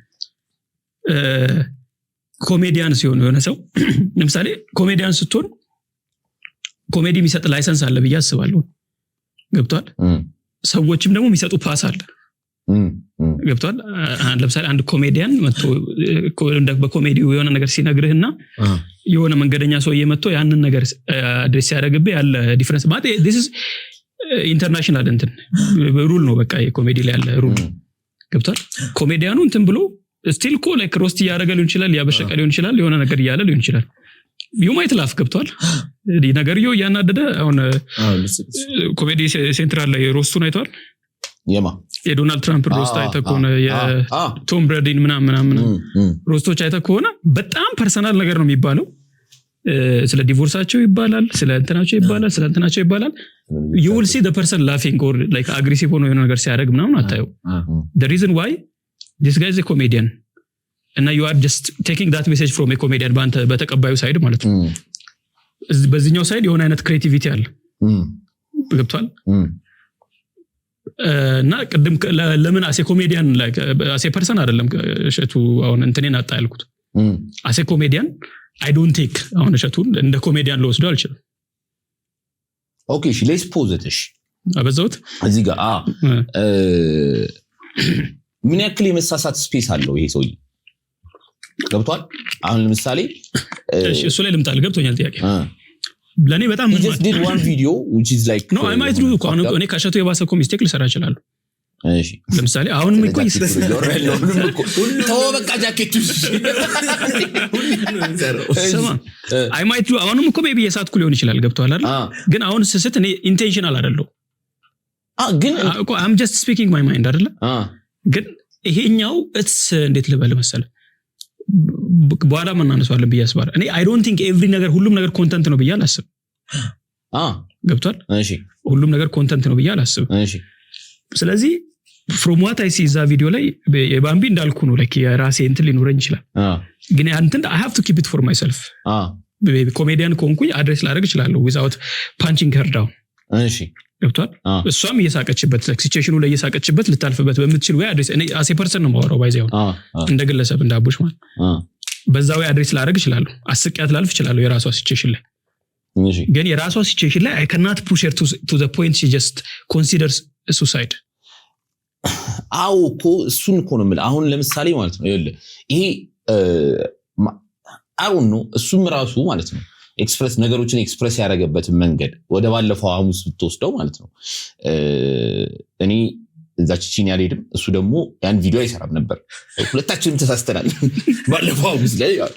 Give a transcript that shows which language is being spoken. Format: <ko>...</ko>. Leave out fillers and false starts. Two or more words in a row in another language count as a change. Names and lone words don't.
<am>ኮሜዲያን ሲሆን የሆነ ሰው ለምሳሌ ኮሜዲያን ስትሆን ኮሜዲ የሚሰጥ ላይሰንስ አለ ብዬ አስባለሁ ገብቷል ሰዎችም ደግሞ የሚሰጡ ፓስ አለ ገብቷል ለምሳሌ አንድ ኮሜዲያን መጥቶ በኮሜዲው የሆነ ነገር ሲነግርህና የሆነ መንገደኛ ሰው እየመጥቶ ያንን ነገር አድሬስ ያደርግብህ ያለ ዲፈረንስ ማለት</am> <en>this is</en> <am>ኢንተርናሽናል እንትን ሩል ነው በቃ የኮሜዲ ላይ ያለ ሩል ገብቷል ኮሜዲያኑ እንትን ብሎ ስቲል ኮ</am> <en>like roast</en> <am>ያደረገ ሊሆን ይችላል ያበሸቀ ሊሆን ይችላል የሆነ ነገር ያለ ሊሆን ይችላል</am> <en>you might laugh</en> <am>ገብቷል ነገርየው ያናደደ አሁን ኮሜዲ ሴንትራል ላይ ሮስቱን አይቷል የዶናልድ ትራምፕ ሮስት አይተኮነ የቶም ብራዲን ምናምን ሮስቶች አይተኮነ በጣም ፐርሰናል ነገር ነው የሚባለው ስለ ዲቮርሳቸው ይባላል ስለ እንትናቸው ይባላል</am> <en>you will see the person laughing or like aggressive</en> <am>ሆኖ የሆነ ነገር ሲያደርግ ምናምን አታየው</am> <en>the reason why this guy is a comedian</en> <am>and you are just taking that message from a comedian ባንተ በተቀባዩ ሳይድ ማለት ነው በዚህኛው ሳይድ የሆነ አይነት ክሬቲቪቲ አለ ገብቷል እና ቅድም ለምን አሴ ኮሜዲያን like አሴ ፐርሰን አይደለም እሸቱ አሁን እንትኔን አጣ ያልኩት አሴ ኮሜዲያን</am> <en>I don't take</en> <am>አሁን እሸቱን እንደ ኮሜዲያን ልወስደው አልችልም ኦኬ እሺ</am> <en>let's pause it</en> <am>እሺ አበዛውት እዚህ ጋር ምን ያክል የመሳሳት ስፔስ አለው ይሄ ሰውዬ ገብቷል አሁን ለምሳሌ እሺ እሱ ላይ ልምጣል ገብቶኛል ጥያቄ ለኔ በጣም</am> <en>he just did one video which is like no I might do</en> <am>እኔ ከሸቱ የባሰ እኮ ሚስቴክ ልሰራ እችላለሁ እሺ ለምሳሌ አሁን ምን ቆይ ተው በቃ ጃኬቱ ሰማ</am> <en>I might do</en> <am>አሁንም እኮ ሜቢ የሳትኩ ሊሆን ይችላል ገብቷል አይደል ግን አሁን ስስት እኔ ኢንቴንሽናል አይደለም ግን እኮ</am> <en>I'm just speaking my mind</en> <am>አይደል ግን ይሄኛው እትስ እንዴት ልበል መሰለ በኋላ ማናነሳለን ብያስባል እኔ</am> <en>I don't think every</en> <am>ነገር ሁሉም ነገር ኮንተንት ነው ብያ አላስብ ገብቷል እሺ ሁሉም ነገር ኮንተንት ነው ብያ አላስብ እሺ ስለዚህ</am> <en>from what I see</en> <am>እዛ ቪዲዮ ላይ የባምቢ እንዳልኩ ነው like የራሴ እንትን ሊኖረኝ ይችላል ግን አንተን</am> <en>I have to keep it for myself</en> <am>ኮሜዲያን ኮንኩኝ አድሬስ ላደርግ ይችላል</am> <en>without punching her down</en> <am>እሺ ገብቷል እሷም እየሳቀችበት ሲቹዌሽኑ ላይ እየሳቀችበት ልታልፍበት በምትችል ወይ አድሬስ እኔ አሴ ፐርሰን ነው ማወራው ባይዘው እንደ ግለሰብ እንዳቡሽ ማለት በዛው አድሬስ ላደርግ ይችላል አስቂያት ላልፍ ይችላል የራሷ ሲቹዌሽን ላይ ግን የራሷ ሲቹዌሽን ላይ</am> <en>I cannot push her to the point she just considers suicide</en> <am>አዎ እኮ እሱን እኮ ነው የምልህ። አሁን ለምሳሌ ማለት ነው ይሄ አሁን ነው እሱም ራሱ ማለት ነው ኤክስፕረስ ነገሮችን ኤክስፕረስ ያደረገበትን መንገድ ወደ ባለፈው ሐሙስ ብትወስደው ማለት ነው እኔ እዛች ቺን ያልሄድም እሱ ደግሞ ያን ቪዲዮ አይሰራም ነበር። ሁለታችንም ተሳስተናል ባለፈው ሐሙስ ላይ</am>